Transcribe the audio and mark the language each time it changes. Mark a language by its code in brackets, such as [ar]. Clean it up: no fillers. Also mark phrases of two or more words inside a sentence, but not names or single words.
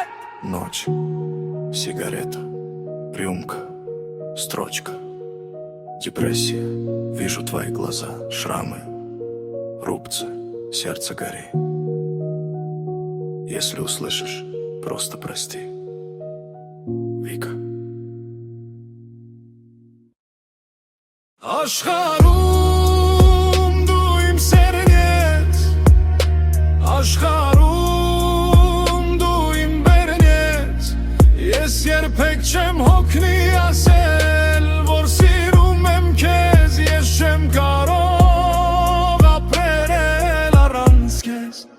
[ru] Ночь, сигарета, рюмка, строчка, депрессия. Вижу твои глаза, шрамы, рубцы, сердце гори. Если услышишь, просто прости. Вика. [hy] Աշխարհում դու իմ սերն ես, աշխարհում դու իմ բերն ես, ես երբեք չեմ հոգնի ասել, որ սիրում եմ քեզ, ես չեմ կարող ապրել առանց քեզ։